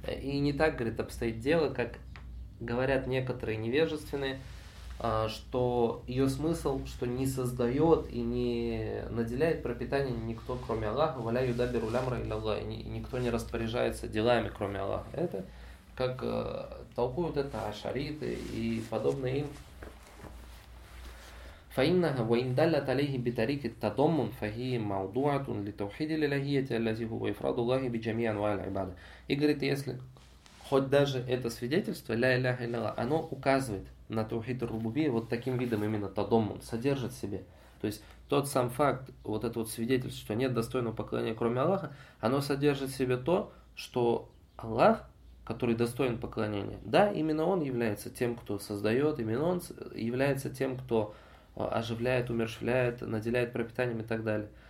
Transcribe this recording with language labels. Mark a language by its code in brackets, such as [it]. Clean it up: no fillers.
[ru] И не так, говорит, обстоит дело, как говорят некоторые невежественные, что ее смысл, что не создает и не наделяет пропитанием никто, кроме Аллаха, [ar] валя юдабиру лямра илляла, [ru] и никто не распоряжается делами, кроме Аллаха. Это как толкуют это ашариты и подобные им. [ar] فإنها وإن دلت عليه بطريق التضم فهي موضوعة لتوحيد الإلهية الذي هو إفراد الله بجميع أنواع العبادة. [ru] И говорит, если хоть даже это свидетельство, ля иляха илляллах, оно указывает на таухид ар-рубубия вот таким видом именно тадоммун, содержит в себе. То есть тот сам факт, вот это вот свидетельство, что нет достойного поклонения кроме Аллаха, оно содержит в себе то, что Аллах, который достоин поклонения, да, именно Он является тем, кто создает, именно Он является тем, кто оживляет, умерщвляет, наделяет пропитанием и так далее.